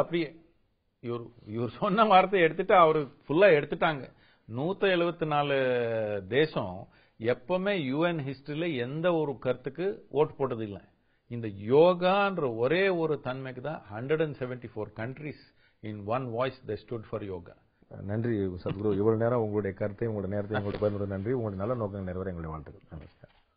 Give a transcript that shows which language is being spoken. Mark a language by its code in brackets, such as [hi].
[ta] அப்படியே இவர் சொன்ன வார்த்தையை எடுத்துட்டு அவரு ஃபுல்லா எடுத்துட்டாங்க. 174 தேசம் எப்பவுமே UN ஹிஸ்டரியில எந்த ஒரு கருத்துக்கு ஓட்டு போட்டது இல்லை. இந்த யோகான்ற ஒரே ஒரு தன்மைக்கு தான் [en] 174 countries in one voice they stood for yoga. [ta] நன்றி சத்குரு. இவ்வளவு நேரம் உங்களுடைய கருத்தை, உங்களுடைய நேரத்தை எங்களுக்கு பகிர்ந்தது நன்றி. உங்களுடைய நல்ல நோக்கங்கள் நிறைவேற எங்களுடைய வாழ்த்துக்கள்.